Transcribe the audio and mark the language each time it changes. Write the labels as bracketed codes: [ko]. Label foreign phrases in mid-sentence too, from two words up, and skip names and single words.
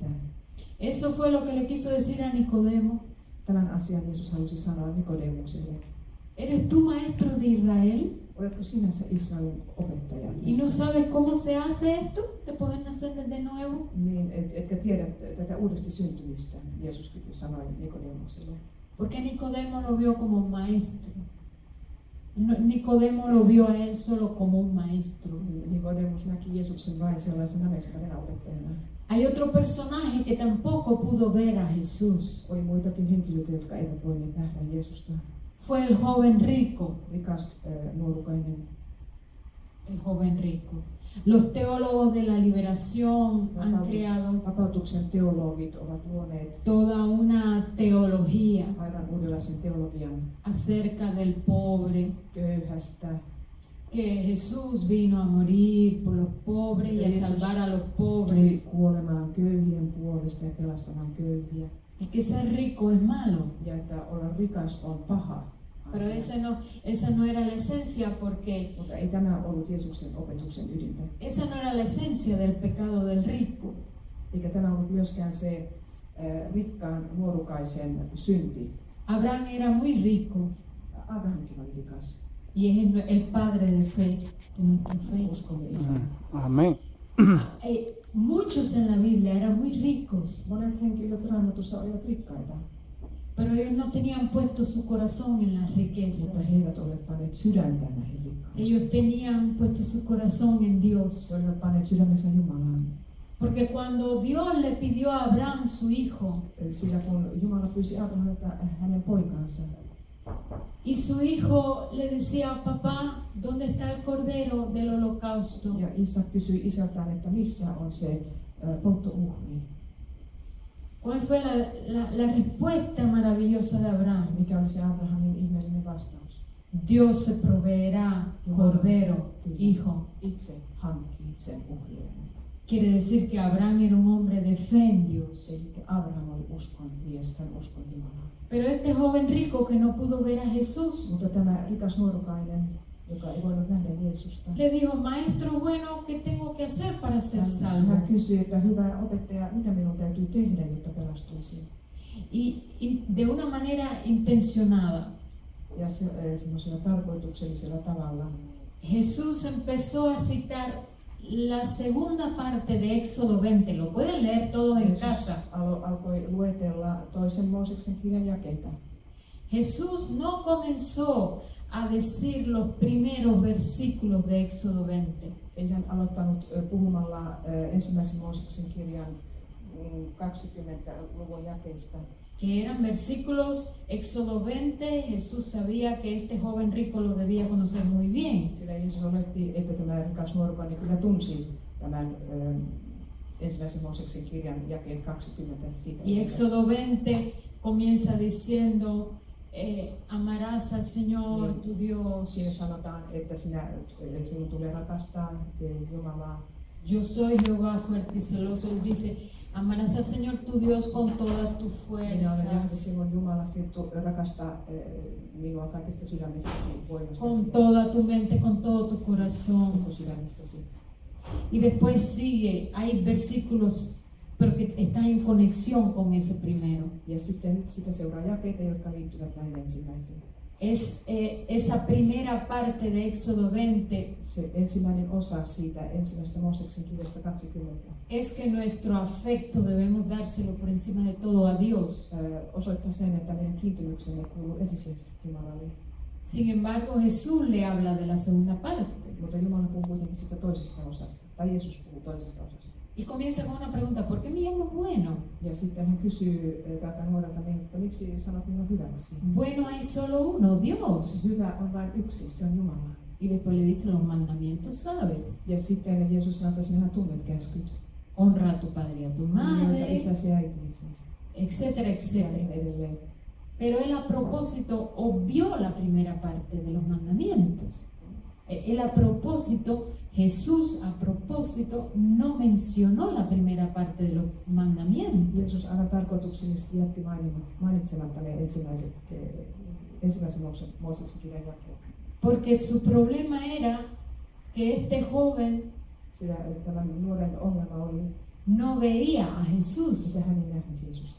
[es] Eso fue lo que le quiso decir a Nicodemo. [fi] Tämän asian Jeesus halusi sanoa Nikodemukselle. [es] ¿Eres tú maestro de Israel? [fi] Oletko sinä se Israelin opettaja? [es] ¿Y no sabes cómo se hace esto? ¿De poder nacer de nuevo? [fi] Niin, etkä tiedä tätä uudesti syntymistä, Jeesus sanoi Nikodemukselle. [es] Porque Nicodemo lo vio como un maestro. Nicodemo lo vio a él solo como un maestro. [fi] Nikodemus näki Jeesuksen vain sellaisena mestarin opettajana. [es] Hay otro personaje que tampoco pudo ver a Jesús. [fi] Oli muitakin henkilöitä, jotka eivät voineet nähdä Jeesusta. [es] Fue el joven rico. [fi] Rikas nuorukainen. [es] El joven rico. Los teólogos de la liberación han creado [fi] Vapautuksen teologit ovat luoneet [es] toda una teología [fi] aivan uudenlaisen teologian [es] acerca del pobre, [fi] köyhästä, [es] que Jesús vino a morir por los pobres y a salvar a los [fi] tuli [es] pobres, [fi] kuolemaan köyhien puolesta ja pelastamaan köyhiä. [es] y que ser rico es malo. [fi] Ja että olla rikas on paha [es] Pero [fi] asia. [es] esa no era la esencia, porque [fi] Mutta ei tämä ollut Jeesuksen opetuksen ydintä. [es] esa no era la esencia del pecado del rico. [fi] Eikä tämä ollut myöskään se rikkaan nuorukaisen synti. [es] Abraham era muy rico [fi] Abrahamkin oli rikas. [es] y es el padre de fe, de nuestra fe. [fi] Uskomme isä. [es] Amén. muchos en la Biblia eran muy ricos, [fi] Monet henkilöt Raamatussa olivat rikkaita, [es] pero ellos no tenían puesto su corazón en las riquezas. [fi] mutta he eivät olleet panneet sydäntä näihin rikkauksiin. [es] Ellos tenían puesto su corazón en Dios. [fi] He olivat panneet sydämensä Jumalaan. [es] Porque cuando Dios le pidió a Abraham su hijo, [fi] Sillä kun Jumala pyysi Abrahamilta hänen poikaansa, [es] y su hijo le decía, papá, ¿dónde está el cordero del holocausto? [fi] ja Isak kysyi isältään, että missä on se polttouhri. [es] ¿Cuál fue la respuesta maravillosa de Abraham? [fi] Mikä oli se Abrahamin ihmeellinen vastaus? [es] Dios se proveerá cordero, hijo. [fi] Itse hankkii sen uhrin. [es] Quiere decir que Abraham era un hombre de fe en Dios. [fi] Eli Abraham oli uskon mies, hän uskoi Jumalaan. [es] Pero este joven rico que no pudo ver a Jesús, [fi] Mutta tämä rikas nuorukainen, joka ei voinut nähdä Jeesusta, [es] le dijo, maestro bueno, ¿qué tengo que hacer para ser salvo? [fi] hän kysyi, että hyvä opettaja, mitä minun täytyy tehdä, jotta pelastuisin? [es] Y de una manera intencionada, [fi] Ja semmoisella tarkoituksellisella tavalla [es] Jesús empezó a citar la segunda parte de Éxodo 20. Lo pueden leer todos en [fi] Jeesus [es] casa. [fi] alkoi luetella toisen Mooseksen kirjan jakeita. [es] Jesús no comenzó a decir los primeros versículos de Éxodo 20. [fi] Ei hän aloittanut puhumalla ensimmäisen Mooseksen kirjan 20-luvun jakeista. [es] Que eran versículos, Éxodo 20, Jesús sabía que este joven rico lo debía conocer muy bien. [fi] Sillä Jeesus oletti, että tämä rikas nuorukainen kyllä tunsi tämän ensimmäisen Mooseksen kirjan jakeet 20 siitä. [es] Y Éxodo 20 comienza diciendo, amarás al Señor tu Dios. [fi] Siinä sanotaan, että sinun tulee rakastaa Jumalaa. [es] Yo soy Jehová fuerte y celoso. Él dice, amarás al Señor tu Dios con todas tus [fi] Minä olen Jahve, [es] fuerzas, [fi] sinun Jumalasi, rakastaa minua kaikesta sydämestäsi, [es] con [fi] voimastasi, [es] toda tu mente, con todo tu corazón. [fi] koko sydämestäsi. [es] Y después sigue, hay versículos, pero que están en conexión con ese primero. [fi] Ja sitten sitä seuraa jakeita, jotka liittyvät näihin ensimmäisiin. [es] Es esa primera parte de Éxodo 20, [fi] Se ensimmäinen osa siitä ensimmäisestä Mooseksen kirjasta 20 [es] es que nuestro afecto debemos dárselo por encima de todo a Dios. [fi] osoittaa sen, että meidän kiintymyksemme kuuluu ensisijaisesti Jumalalle. [es] Sin embargo, Jesús le habla de la segunda parte [fi] Mutta Jumala puhuu kuitenkin sitä toisesta osasta, tai Jeesus puhuu toisesta osasta. [es] y comienza con una pregunta, ¿por qué me llamo bueno? [fi] Ja sitten hän kysyy tältä nuorelta mieheltä, että miksi sanot minua hyväksi? [es] Bueno, hay solo uno, Dios. [fi] Hyvä on vain yksi, se on Jumala. [es] Y después le dice los mandamientos, ¿sabes? [fi] Ja sitten Jeesus sanoo, että sinähän tunnet käskyt. [es] Honra a tu padre y a tu [fi] Kunnioita [es] madre, [fi] isäsi ja äitisi. [es] etcétera, [fi] Ja [es] etcétera. [fi] edelleen. [es] Pero él a propósito obvió la primera parte de los mandamientos. Él a propósito, Jesús a propósito no mencionó la primera parte de los mandamientos. [fi] Jeesus aina tarkoituksellisesti jätti mainitsematta ne ensimmäisen Mooseksen kirjan jakeet. [es] Porque su problema era que este joven [fi] Sillä tämän nuoren ongelma oli, [es] no veía a Jesús, [fi] että hän ei nähnyt Jeesusta.